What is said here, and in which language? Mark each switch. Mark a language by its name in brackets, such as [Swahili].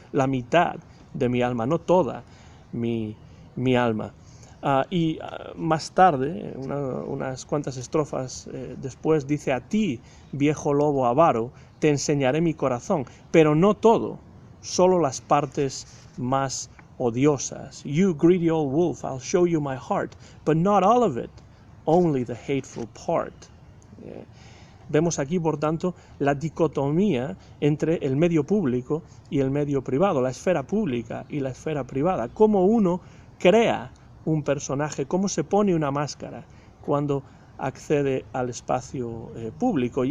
[Spanish] La mitad de mi alma, no toda mi alma. Más tarde, unas cuantas estrofas después, dice: a ti, viejo lobo avaro, te enseñaré mi corazón, pero no todo, solo las partes más odiosas. [English] You greedy old wolf, I'll show you my heart, but not all of it, only the hateful part. [Spanish] Vemos aquí, por tanto, la dicotomía entre el medio público y el medio privado, la esfera pública y la esfera privada, cómo uno crea un personaje, cómo se pone una máscara cuando accede al espacio público.